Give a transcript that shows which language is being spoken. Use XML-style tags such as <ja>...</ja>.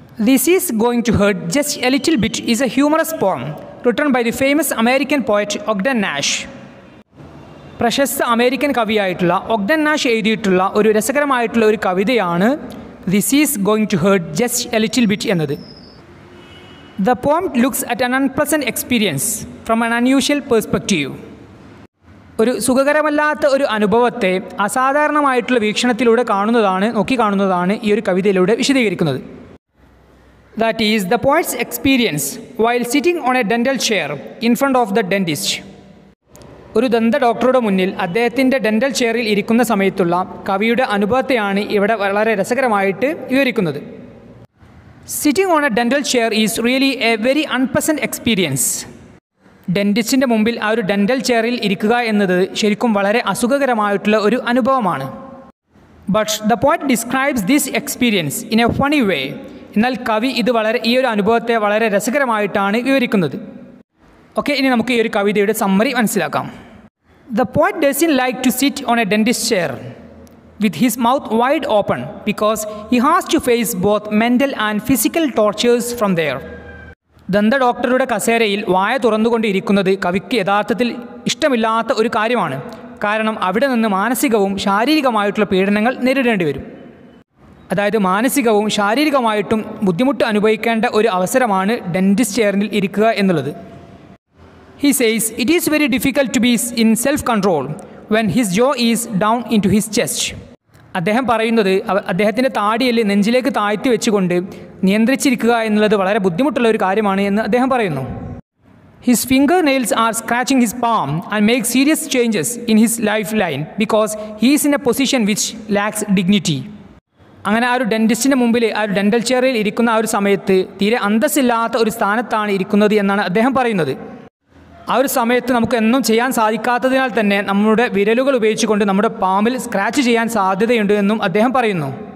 <en>This is going to hurt just a little bit is a humorous poem written by the famous American poet Ogden Nash.</en> <ml>പ്രശസ്ത American കവിയായിട്ടുള്ള ഒഗ്ഡൻ Nash എഴുതിയിട്ടുള്ള ഒരു രസകരമായിട്ടുള്ള ഒരു കവിതയാണ് this is going to hurt just A little bit എന്നത്.</ml> <en>The poem looks at an unpleasant experience from an unusual perspective.</en> <ml>ഒരു സുഖകരമല്ലാത്ത ഒരു അനുഭവത്തെ അസാധാരണമായിട്ടുള്ള വീക്ഷണത്തിലൂടെ നോക്കിക്കാണുന്നതാണ് ഈ ഒരു കവിതയിലൂടെ വിശദീകരിക്കുന്നത്.</ml> <en>That is the poet's experience while sitting on a dental chair in front of the dentist.</en> <ml>ഒരു ദന്ത ഡോക്ടറുടെ മുന്നിൽ അദ്ദേഹത്തിൻ്റെ ഡെൻ്റൽ ചെയറിൽ ഇരിക്കുന്ന സമയത്തുള്ള കവിയുടെ അനുഭവത്തെയാണ് ഇവിടെ വളരെ രസകരമായിട്ട് വിവരിക്കുന്നത്.</ml> <en>Sitting on a dental chair is really a very unpleasant experience.</en> <ml>ഡെൻറ്റിസ്റ്റിൻ്റെ മുമ്പിൽ ആ ഒരു ഡെൻ്റൽ ചെയറിൽ ഇരിക്കുക എന്നത് ശരിക്കും വളരെ അസുഖകരമായിട്ടുള്ള ഒരു അനുഭവമാണ്.</ml> <en>But the poet describes this experience in a funny way.</en> <ml>എന്നാൽ കവി ഈ ഒരു അനുഭവത്തെ വളരെ രസകരമായിട്ടാണ് വിവരിക്കുന്നത്. ഓക്കെ, ഇനി നമുക്ക് ഈ ഒരു കവിതയുടെ സമ്മറി മനസ്സിലാക്കാം.</ml> <en>The poet doesn't like to sit on a dentist chair with his mouth wide open because he has to face both mental and physical tortures from there.</en> <ml>ദന്ത ഡോക്ടറുടെ കസേരയിൽ വായ തുറന്നുകൊണ്ടിരിക്കുന്നത് കവിക്ക് യഥാർത്ഥത്തിൽ ഇഷ്ടമില്ലാത്ത ഒരു കാര്യമാണ്. കാരണം അവിടെ നിന്ന് മാനസികവും ശാരീരികമായിട്ടുള്ള പീഡനങ്ങൾ നേരിടേണ്ടി വരും. അതായത് മാനസികവും ശാരീരികമായിട്ടും ബുദ്ധിമുട്ട് അനുഭവിക്കേണ്ട ഒരു അവസരമാണ് ഡെന്റിസ്റ്റ് ചെയറിൽ ഇരിക്കുക എന്നുള്ളത്.</ml> <en>He says it is very difficult to be in self-control when his jaw is down into his chest.</en> <ml>അദ്ദേഹം പറയുന്നത് അദ്ദേഹത്തിൻ്റെ താടിയിൽ നെഞ്ചിലേക്ക് താഴ്ത്തി വെച്ചുകൊണ്ട് നിയന്ത്രിച്ചിരിക്കുക എന്നുള്ളത് വളരെ ബുദ്ധിമുട്ടുള്ള ഒരു കാര്യമാണ് എന്ന് അദ്ദേഹം പറയുന്നു.</ml> <en>His fingernails are scratching his palm and make serious changes in his lifeline because he is in a position which lacks dignity.</en> <ml>അങ്ങനെ ആ ഒരു ഡെൻറ്റിസ്റ്റിൻ്റെ മുമ്പിൽ ആ ഒരു ഡെൻ്റൽ ചെയറിൽ ഇരിക്കുന്ന ആ ഒരു സമയത്ത് തീരെ അന്തസ്സില്ലാത്ത ഒരു സ്ഥാനത്താണ് ഇരിക്കുന്നത് എന്നാണ് അദ്ദേഹം പറയുന്നത്. ആ ഒരു സമയത്ത് നമുക്ക് എന്നും ചെയ്യാൻ സാധിക്കാത്തതിനാൽ തന്നെ നമ്മുടെ വിരലുകൾ ഉപയോഗിച്ചുകൊണ്ട് നമ്മുടെ പാമ്പിൽ സ്ക്രാച്ച് ചെയ്യാൻ സാധ്യതയുണ്ട് എന്നും അദ്ദേഹം പറയുന്നു.</ml>